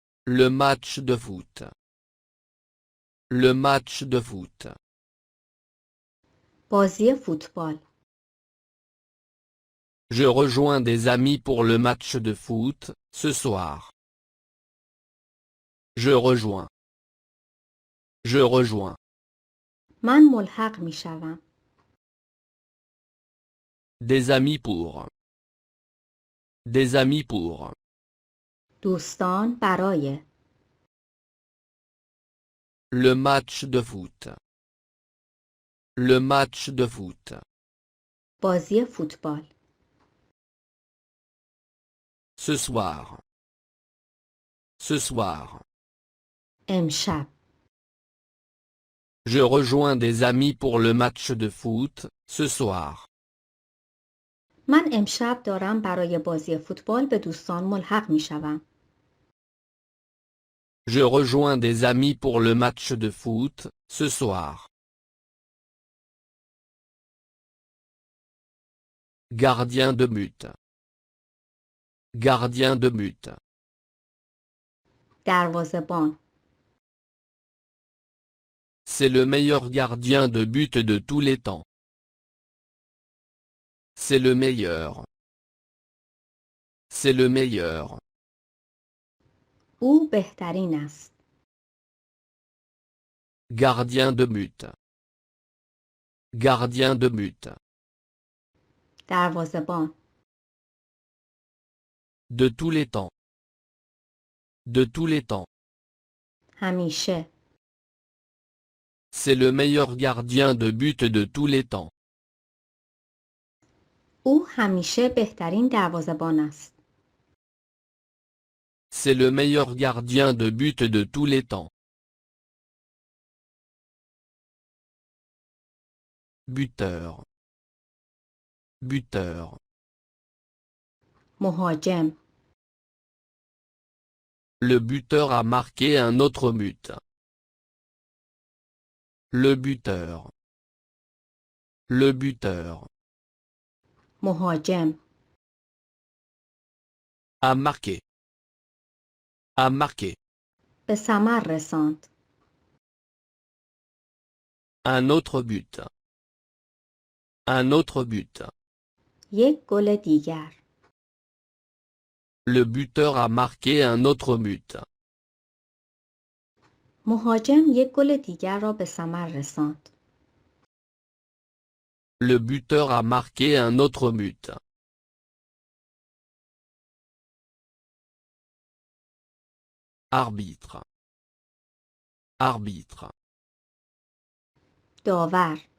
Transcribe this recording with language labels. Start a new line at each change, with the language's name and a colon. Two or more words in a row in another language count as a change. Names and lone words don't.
French: Le match de foot. Le match de foot.
Persian: بازی فوتبال.
French: Je rejoins des amis pour le match de foot, ce soir. Je rejoins. Je rejoins.
Persian: من ملحق می شوم.
French: Des amis pour. Des amis pour.
Persian: دوستان برای.
French: Le match de foot. Le match de foot.
Persian: بازی فوتبال.
French: Ce soir. Ce soir.
Persian: امشب.
French: Je rejoins des amis pour le match de foot, ce soir.
Persian: من امشب دارم برای بازی فوتبال به دوستان ملحق می شوم.
French: Je rejoins des amis pour le match de foot, ce soir. Gardien de but. Gardien de but.
Persian: دروازه‌بان.
French: C'est le meilleur gardien de but de tous les temps. C'est le meilleur. C'est le meilleur.
Persian: او بهترین است.
French: Gardien de but. Gardien de but.
Persian: دروازه‌بان.
French: De tous les temps. De tous les temps.
Persian: همیشه.
French: C'est le meilleur gardien de but de tous les temps.
Persian: او همیشه بهترین دروازه‌بان است.
French: C'est le meilleur gardien de but de tous les temps. Buteur. Buteur.
Persian: مهاجم.
French: Le buteur a marqué un autre but. Le buteur. Le buteur.
Persian: مهاجم.
French: A marqué. A marqué.
Persian: به ثمر رساند.
French: Un autre but. Un autre but.
Persian: یک گل دیگر.
French: Le buteur a marqué un autre but.
Persian: مهاجم یک گل دیگر را به ثمر رساند.
French: Le buteur a marqué un autre but. Arbitre. Arbitre.
Persian: داور.